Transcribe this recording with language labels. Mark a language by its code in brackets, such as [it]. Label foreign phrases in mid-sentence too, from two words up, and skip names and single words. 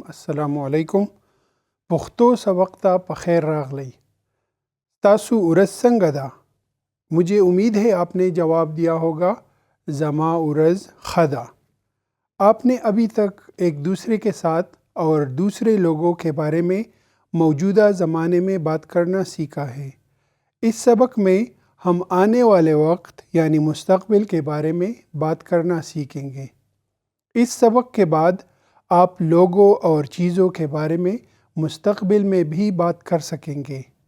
[ps] السلام علیکم. پښتو سبق ته په خیر راغلی. تاسو ورځ څنګه ده؟ [ur] مجھے امید ہے آپ نے جواب دیا ہوگا [ps] زما ورځ ښه ده. [ur] آپ نے ابھی تک ایک دوسرے کے ساتھ اور دوسرے لوگوں کے بارے میں موجودہ زمانے میں بات کرنا سیکھا ہے. اس سبق میں ہم آنے والے وقت یعنی مستقبل کے بارے میں بات کرنا سیکھیں گے. اس سبق کے بعد آپ لوگوں اور چیزوں کے بارے میں مستقبل میں بھی بات کر سکیں گے.